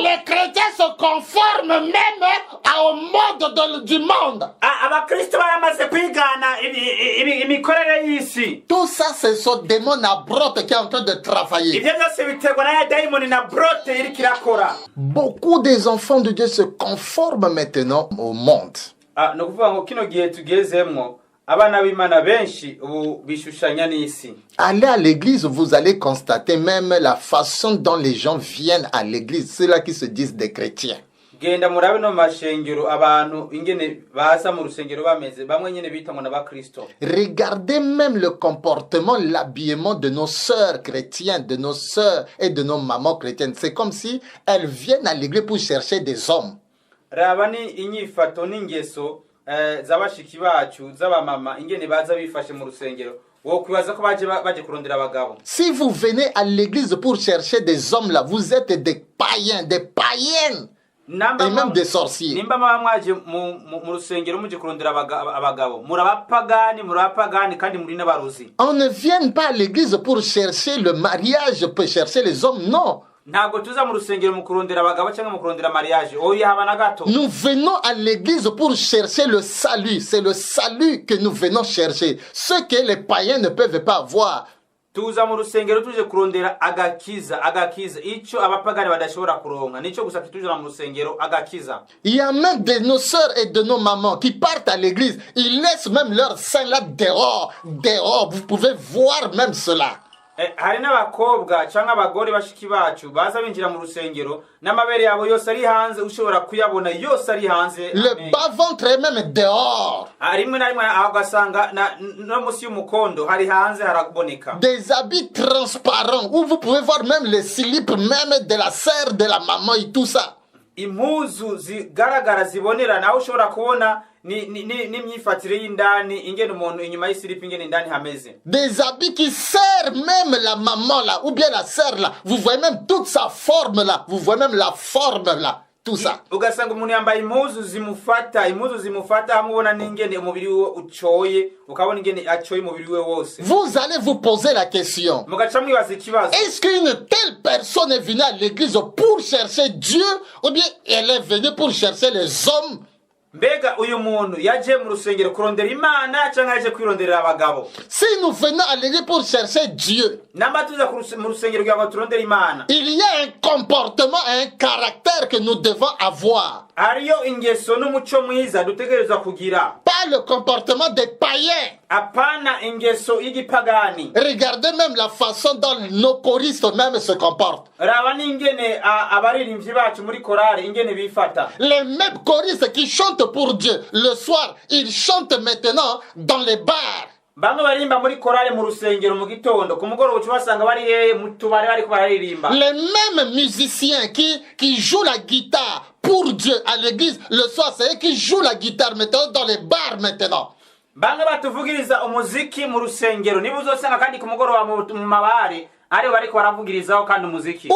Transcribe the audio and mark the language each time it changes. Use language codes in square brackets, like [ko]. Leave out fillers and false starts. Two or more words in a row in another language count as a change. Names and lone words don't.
[fr] Les chrétiens se conforment même au mode du monde. [rn] abakristo baramaze kwigana imikorere y'isi. [fr] Tout ça, c'est ce démon à brotte qui est en train de travailler. [rn] ivyo byose biterwa na ya dayimoni na brote iriko irakora. [fr] Beaucoup des enfants de Dieu se conforment maintenant au monde. [rn] ni ukuvuga ngo kino gihe tugezemwo abana b'Imana benshi ubu bishushanya n'isi. [fr] Allez à l'église, vous allez constater même la façon dont les gens viennent à l'église, ceux-là qui se disent des chrétiens. [rn] genda murabe no mashengero abantu ingene baza mu rusengero bameze bamwe nyene bita ngo n'abakristo. [fr] Regardez même le comportement, l'habillement de nos sœurs chrétiennes, de nos sœurs et de nos mamans chrétiennes. C'est comme si elles viennent à l'église pour chercher des hommes. [rn] raba ni inyifato n'ingeso z'abashiki bacu z'abamama ingene baza bifashe mu rusengero. wo kwibaza ko baje kurondera abagabo. [fr] Si vous venez à l'église pour chercher des hommes là, vous êtes des païens, des païennes. Et même des sorciers. [rn] nimba mwaje mu rusengero muje kurondera abagabo murabapagani kandi muri n'abarozi. [fr] On ne vient pas à l'église pour chercher le mariage, pour chercher les hommes, non. [rn] ntabwo tuza mu rusengero mu kurondera abagabo cyangwa mu kurondera mariage. oya haba na gato. [fr] Nous venons à l'église pour chercher le salut. C'est le salut que nous venons chercher. Ce que les païens ne peuvent pas avoir. [rn] tuza mu rusengero tuje kurondera agakiza ico abapagani badashobora kuronka nico gusa tujura mu rusengero agakiza. [fr] Il y a même de nos sœurs et de nos mamans qui partent à l'église, ils laissent même leur sein là dehors, vous pouvez voir même cela. [rn] hari n'abakobwa cyangwa abagore bashiki bacu baza binjira mu rusengero n'amabere yabo yose ari hanze ushobora kuyabona yose ari hanze. [fr] Le bas-ventre est même dehors. [rn] rimwe na rimwe agasanga no musi y'umukondo hari hanze haraboneka. [fr] Des habits transparents où vous pouvez voir même les slips même de la sœur, de la maman et tout ça. [rn] impuzu zigaragara zibonerana aho ushobora kubona n'imyifatire y'indani ingene umuntu inyuma y'isilipi ingene indani hameze. [fr] Des habits qui servent même la maman là ou bien la sœur là. Vous voyez même toute sa forme là. Vous voyez même la forme là. Tout ça. [rn] ugasanga umuntu yambaye impuzu zimufata hamubona n'ingene umubiri we ucoye ukabona ingene acoye umubiri we wose. [fr] Vous allez vous poser la question. [rn] mugaca mwibaza ikibazo. [fr] Est-ce qu'une telle personne est venue à l'église pour chercher Dieu ou bien elle est venue pour chercher les hommes? [rn] mbega uyu muntu yaje mu rusengero kurondera Imana cyangwa yaje kwironderera abagabo? [fr] Si nous venons à l'église pour chercher Dieu, [rn] namba tuza mu rusengero kugira ngo turondere Imana, [fr] il y a un comportement, un caractère que nous devons avoir. [rn] hariyo ingeso n'umuco mwiza dutegerezwa kugira. [fr] Pas le comportement des païens. [rn] apana ingeso y'igipagani. [fr] Regardez même la façon dont nos choristes même se comportent. [rn] raba n'ingene abaririmbyi bacu muri korale ingene bifata. [fr] Les mêmes choristes qui chantent pour Dieu le soir, ils chantent maintenant dans les bars. [rn] bamwe barimba muri korale mu rusengero mu gitondo ku mugoroba cyubasanga bari mu tubare bariko bararirimba. [fr] Les mêmes musiciens qui jouent la guitare pour Dieu à l'église le soir, c'est eux qui jouent la guitare maintenant dans les bars maintenant. [rn] bamwe batuvugiriza umuziki mu rusengero niba uzosanga kandi ku mugoroba mu mabare ari bariko baravugirizaho kandi umuziki.